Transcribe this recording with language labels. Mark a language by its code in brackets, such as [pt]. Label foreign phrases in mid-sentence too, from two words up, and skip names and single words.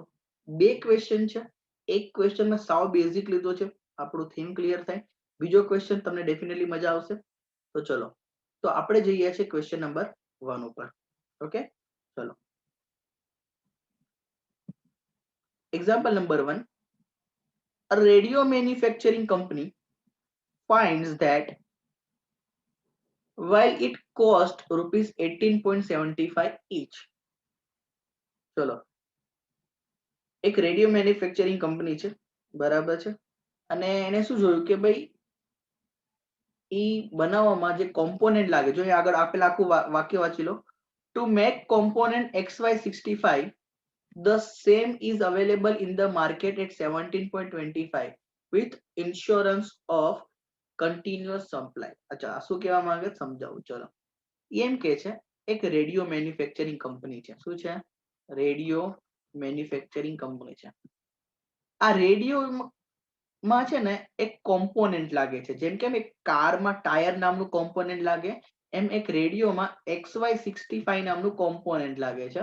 [gu] બે ક્વેશ્ચન છે, એક ક્વેશ્ચન મેં સાવ બેઝિક લીધો છે, આપણું [en] theme clear [gu] થાય. બીજો ક્વેશ્ચન તમને ડેફિનેટલી મજા આવશે. તો ચલો, તો આપણે જઈએ છીએ [en] question number 1 [gu] ઉપર. ઓકે, ચલો. [en] example number 1, a radio manufacturing company finds that while it cost rupees 18.75 each. [gu] ચલો, એક [en] radio manufacturing company [gu] છે, બરાબર છે, અને એને શું જોયું કે ભાઈ ઈ બનાવવામાં જે કોમ્પોનેન્ટ લાગે, જો આગળ આપેલા આખું વાક્ય વાંચી લો, [en] to make component XY65 the same is available in the market at 17.25 with insurance of continuous supply. [gu] અચ્છા, આ શું કહેવા માંગે સમજાવું. ચલો, એમ કે છે એક [en] radio manufacturing company [gu] છે. શું છે? [en] radio manufacturing company [gu] છે. આ રેડિયો માં છે ને એક કોમ્પોનેન્ટ લાગે છે, જેમ કે એક કારમાં ટાયર નામનું કોમ્પોનેન્ટ લાગે, એમ એક રેડિયોમાં XY65 નામનું કોમ્પોનેન્ટ લાગે છે.